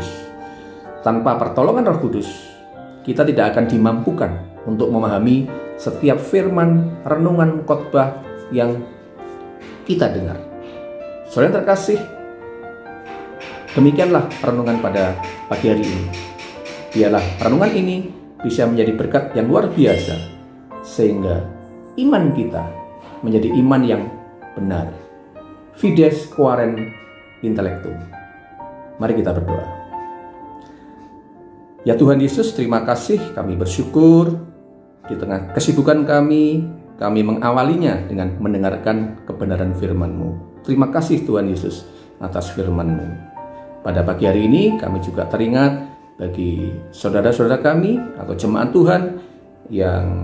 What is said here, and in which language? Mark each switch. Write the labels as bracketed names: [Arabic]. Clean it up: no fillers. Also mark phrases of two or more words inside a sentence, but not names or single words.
[Indonesian] Tanpa pertolongan Roh Kudus, kita tidak akan dimampukan untuk memahami setiap firman, renungan, khotbah yang kita dengar. Saudara yang terkasih, demikianlah renungan pada pagi hari ini. Biarlah renungan ini bisa menjadi berkat yang luar biasa, sehingga iman kita menjadi iman yang benar. [Latin] Fides quaren intellectum. [Indonesian] Mari kita berdoa. Ya Tuhan Yesus, terima kasih, kami bersyukur di tengah kesibukan kami mengawalinya dengan mendengarkan kebenaran firman-Mu. Terima kasih Tuhan Yesus atas firman-Mu. Pada pagi hari ini kami juga teringat bagi saudara-saudara kami atau jemaat Tuhan yang